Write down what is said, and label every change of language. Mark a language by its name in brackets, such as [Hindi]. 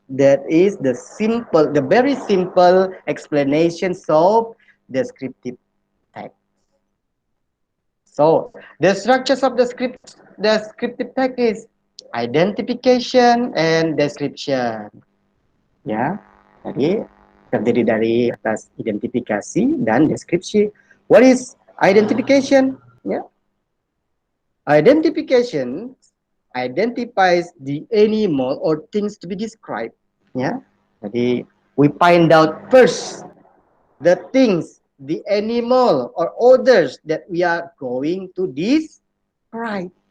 [English] That is the very simple explanations of descriptive text. So the structures of descriptive text is identification and description. [Indonesian] Ya, jadi terdiri dari atas identifikasi dan deskripsi. [English] What is identification? Ya, identification identifies the animal or things to be described. Ya, jadi we find out first the things, the animal or others that we are going to describe.